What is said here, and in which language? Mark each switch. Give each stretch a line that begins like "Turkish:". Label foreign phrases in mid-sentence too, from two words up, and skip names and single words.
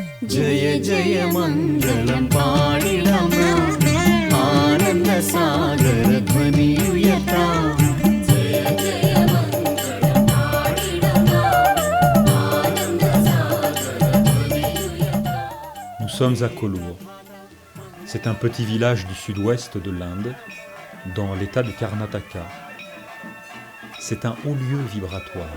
Malayalam: ജയ ജയ മംഗളം പാടിടാം നാം ആനന്ദ സാഗര ധ്വനിയുയർത്താം.
French: Nous sommes à Kollur. C'est un petit village du sud-ouest de l'Inde, dans l'état du Karnataka. C'est un haut lieu vibratoire.